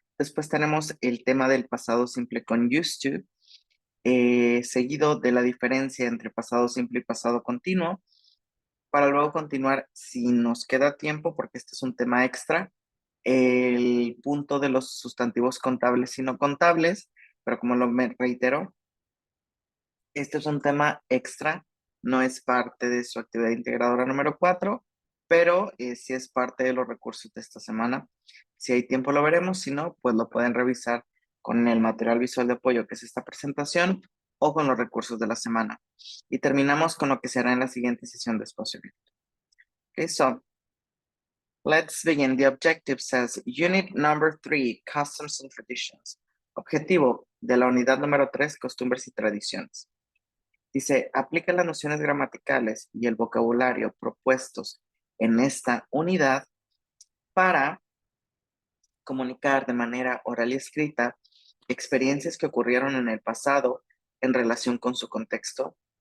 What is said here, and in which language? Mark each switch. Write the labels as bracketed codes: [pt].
[es] Después tenemos el tema del pasado simple con used to, seguido de la diferencia entre pasado simple y pasado continuo, para luego continuar, si nos queda tiempo, porque este es un tema extra, el punto de los sustantivos contables y no contables, pero como me reitero, este es un tema extra, no es parte de su actividad integradora número 4, pero sí es parte de los recursos de esta semana. Si hay tiempo lo veremos, si no, pues lo pueden revisar con el material visual de apoyo que es esta presentación o con los recursos de la semana. Y terminamos con lo que será en la siguiente sesión de espacio abierto. [en] Okay, so let's begin. The objective says unit number 3, customs and traditions. [es] Objetivo de la unidad número 3, costumbres y tradiciones. Dice, aplica las nociones gramaticales y el vocabulario propuestos en esta unidad para comunicar de manera oral y escrita experiencias que ocurrieron en el pasado en relación con su contexto.